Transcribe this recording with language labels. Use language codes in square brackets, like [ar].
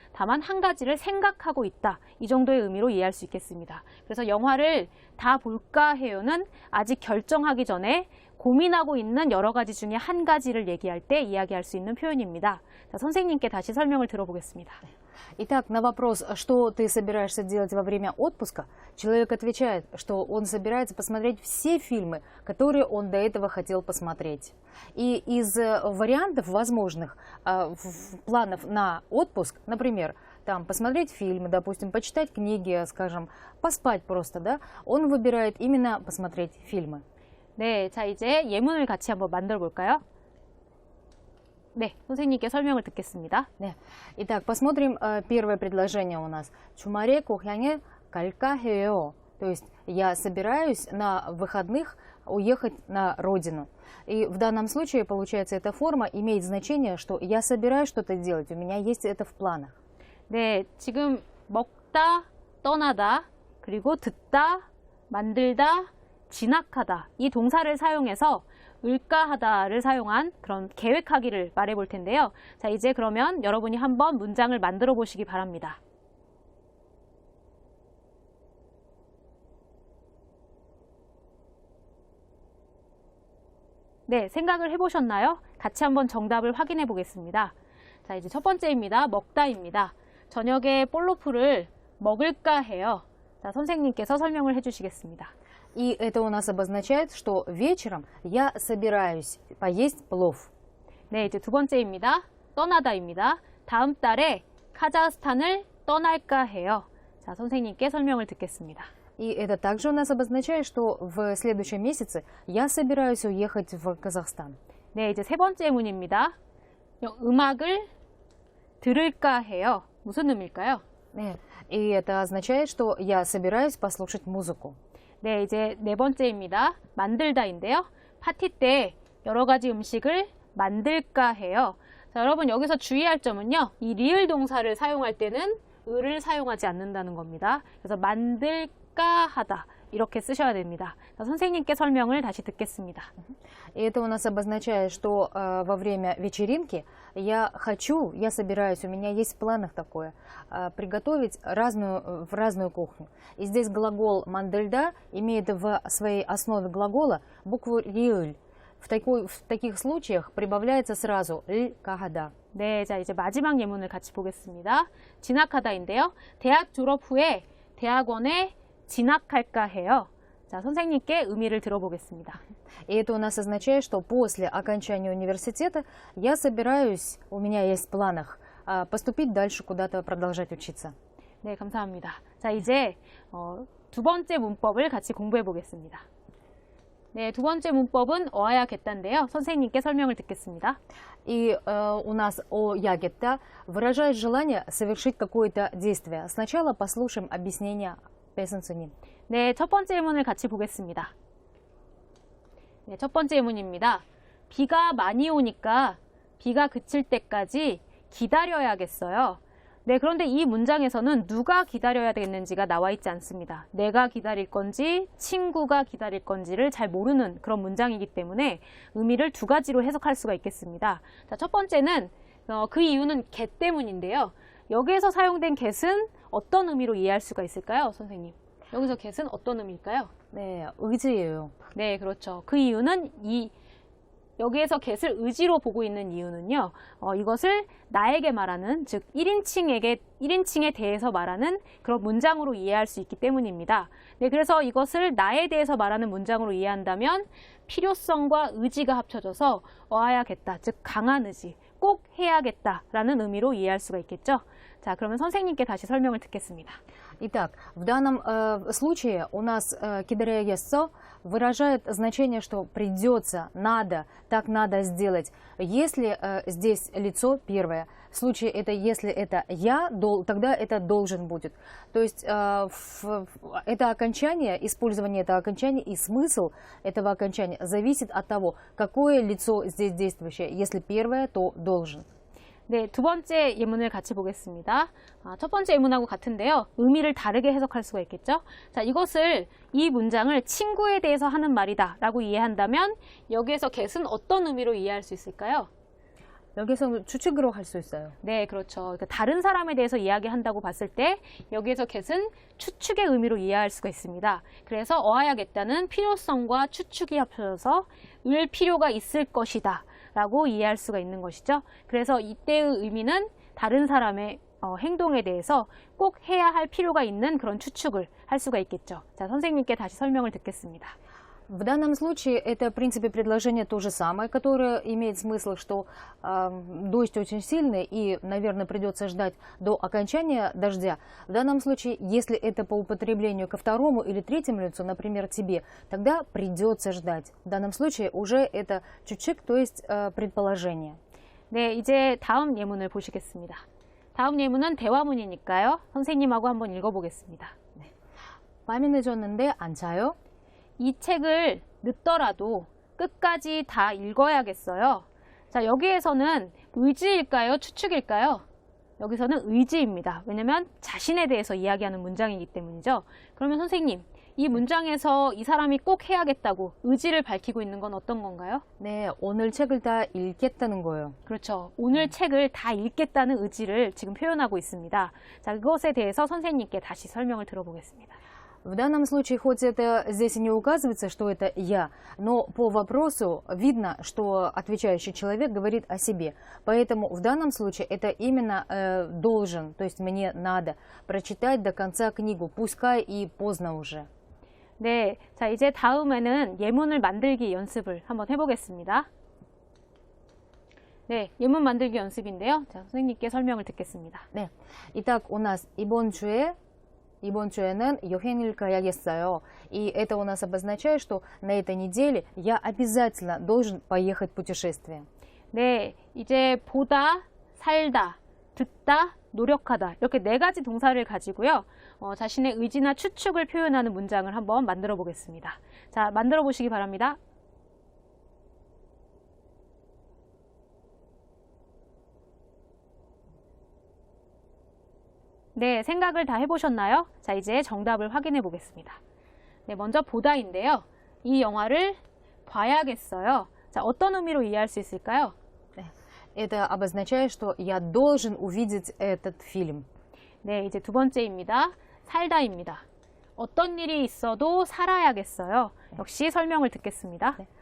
[ko] 다만 한 가지를 생각하고 있다. 이 정도의 의미로 이해할 수 있겠습니다. 그래서 영화를 다 볼까 해요는 아직 결정하기 전에 고민하고 있는 여러 가지 중에 한 가지를 얘기할 때 이야기할 수 있는 표현입니다. 자, 선생님께 다시 설명을 들어보겠습니다. [ru] Итак, на вопрос, что ты собираешься делать во время отпуска, человек отвечает, что он собирается посмотреть все фильмы, которые он до этого хотел посмотреть. И из вариантов возможных планов на отпуск, например, там посмотреть фильмы, допустим, почитать книги, скажем, поспать просто, да, он выбирает именно посмотреть фильмы. [ko] 네, 자 이제 예문을 같이 한번 만들어 볼까요? 네, 선생님께 설명을 듣겠습니다. 네. [ru] Итак, посмотрим первое предложение у нас. [ko] 주말에 고향에 갈까 해요. [ru] То есть я собираюсь на выходных уехать на родину. И в данном случае, получается, эта форма имеет значение, что я собираюсь что-то делать, у меня есть это в планах. [ko] 네, 지금 먹다, 떠나다, 그리고 듣다, 만들다, 진학하다 이 동사를 사용해서 을까하다를 사용한 그런 계획하기를 말해 볼 텐데요. 자, 이제 그러면 여러분이 한번 문장을 만들어 보시기 바랍니다. 네, 생각을 해보셨나요? 같이 한번 정답을 확인해 보겠습니다. 자, 이제 첫 번째입니다. 먹다입니다. 저녁에 볼로프를 먹을까 해요. 자, 선생님께서 설명을 해주시겠습니다. [ru] И это у нас обозначает, что вечером я собираюсь поесть плов. [ko] 네, 이제 두 번째입니다. 떠나다입니다. 다음 달에 카자흐스탄을 떠날까 해요. 자, 선생님께 설명을 듣겠습니다. [ru] И это также у нас обозначает, что в следующем месяце я собираюсь уехать в Казахстан. [ko] 네, 이제 세 번째 문입니다. 음악을 들을까 해요. 무슨 의미일까요? [ru] 네, и это означает, что я собираюсь послушать музыку. [ko] 네, 이제 네 번째입니다. 만들다인데요. 파티 때 여러 가지 음식을 만들까 해요. 자, 여러분 여기서 주의할 점은요. 이 리을 동사를 사용할 때는 을을 사용하지 않는다는 겁니다. 그래서 만들까 하다 이렇게 쓰셔야 됩니다. 자, 선생님께 설명을 다시 듣겠습니다. [ru] И это у нас обозначает, что во время вечеринки я собираюсь, у меня есть в планах такое, приготовить в разную кухню. И здесь глагол мандельда имеет в своей основе глагола букву риыль. В таких случаях прибавляется сразу 을 까하다. [ko] 네, 자 이제 마지막 예문을 같이 보겠습니다. 진학하다인데요. 대학 졸업 후에 대학원에 진학할까 해요. 자, 선생님께 의미를 들어보겠습니다. [ru] И это у нас означает, что после окончания университета я собираюсь, у меня есть в планах поступить дальше куда-то, продолжать учиться. [ko] 네, 감사합니다. 자, 이제 두 번째 문법을 같이 공부해 보겠습니다. 네, 두 번째 문법은 어야겠다인데요. 선생님께 설명을 듣겠습니다. [ru] И у нас о ягетта выражает желание совершить какое-то действие. Сначала послушаем объяснение 배선수님. [ko] 네, 첫 번째 예문을 같이 보겠습니다. 네, 첫 번째 예문입니다. 비가 많이 오니까 비가 그칠 때까지 기다려야겠어요. 네, 그런데 이 문장에서는 누가 기다려야 되겠는지가 나와 있지 않습니다. 내가 기다릴 건지 친구가 기다릴 건지를 잘 모르는 그런 문장이기 때문에 의미를 두 가지로 해석할 수가 있겠습니다. 자, 첫 번째는 그 이유는 get 때문인데요. 여기에서 사용된 get은 어떤 의미로 이해할 수가 있을까요, 선생님? 여기서 get은 어떤 의미일까요? 네, 의지예요. 네, 그렇죠. 그 이유는 여기에서 get을 의지로 보고 있는 이유는요, 이것을 나에게 말하는, 즉 1인칭에 대해서 말하는 그런 문장으로 이해할 수 있기 때문입니다. 네, 그래서 이것을 나에 대해서 말하는 문장으로 이해한다면 필요성과 의지가 합쳐져서 어야겠다, 즉 강한 의지, 꼭 해야겠다라는 의미로 이해할 수가 있겠죠. 자, 그러면 선생님께 다시 설명을 듣겠습니다. [ru] Итак, в данном случае у нас кидареесо выражает значение, что придется, надо, так надо сделать. Если здесь лицо первое, в случае это если это я, тогда это должен будет. То есть это окончание, использование этого окончания и смысл этого окончания зависит от того, какое лицо здесь действующее. Если первое, то должен. [ko] 네, 두 번째 예문을 같이 보겠습니다. 첫 번째 예문하고 같은데요. 의미를 다르게 해석할 수가 있겠죠. 자, 이 문장을 친구에 대해서 하는 말이다 라고 이해한다면 여기에서 get은 어떤 의미로 이해할 수 있을까요? 여기서 추측으로 할 수 있어요. 네, 그렇죠. 그러니까 다른 사람에 대해서 이야기한다고 봤을 때 여기에서 get은 추측의 의미로 이해할 수가 있습니다. 그래서 어하야겠다는 필요성과 추측이 합쳐져서 을 필요가 있을 것이다 라고 이해할 수가 있는 것이죠. 그래서 이때의 의미는 다른 사람의 행동에 대해서 꼭 해야 할 필요가 있는 그런 추측을 할 수가 있겠죠. 자, 선생님께 다시 설명을 듣겠습니다. [ru] В данном случае это, в принципе, предложение то же самое, которое имеет смысл, что дождь очень сильный и, наверное, придется ждать до окончания дождя. В данном случае, если это по употреблению ко второму или третьему лицу, например, тебе, тогда придется ждать. В данном случае уже это чучик, то есть предположение. [ko] 네, 이제 다음 예문을 보시겠습니다. 다음 예문은 대화문이니까요. 선생님하고 한번 읽어보겠습니다. 네. 밤이 늦었는데 안 자요? 이 책을 늦더라도 끝까지 다 읽어야겠어요. 자, 여기에서는 의지일까요? 추측일까요? 여기서는 의지입니다. 왜냐면 자신에 대해서 이야기하는 문장이기 때문이죠. 그러면 선생님, 이 문장에서 이 사람이 꼭 해야겠다고 의지를 밝히고 있는 건 어떤 건가요? 네, 오늘 책을 다 읽겠다는 거예요. 그렇죠. 오늘 책을 다 읽겠다는 의지를 지금 표현하고 있습니다. 자, 그것에 대해서 선생님께 다시 설명을 들어보겠습니다. [ru] В данном случае, хоть это здесь и не указывается, что это я, но по вопросу видно, что отвечающий человек говорит о себе. Поэтому в данном случае это именно должен, то есть мне надо прочитать до конца книгу, пускай и поздно уже. [ko] 네, 자 이제 다음에는 예문을 만들기 연습을 한번 해보겠습니다. 네, 예문 만들기 연습인데요. 자, 선생님께 설명을 듣겠습니다. 네, [ru] итак, у нас [ko] 이번 주에는 여행을 가야겠어요. [ru] И это у нас обозначает, что на этой неделе я обязательно должен поехать в путешествие. [ko] 네, 이제 보다, 살다, 듣다, 노력하다 이렇게 네 가지 동사를 가지고요. 자신의 의지나 추측을 표현하는 문장을 한번 만들어 보겠습니다. 자, 만들어 보시기 바랍니다. 네, 생각을 다 해보셨나요? 자, 이제 정답을 확인해 보겠습니다. 네, 먼저 보다인데요. 이 영화를 봐야겠어요. 자, 어떤 의미로 이해할 수 있을까요? [ru] Это обозначает, что я должен увидеть этот фильм. [ko] 네, 이제 두 번째입니다. 살다입니다. 어떤 일이 있어도 살아야겠어요. 역시 설명을 듣겠습니다.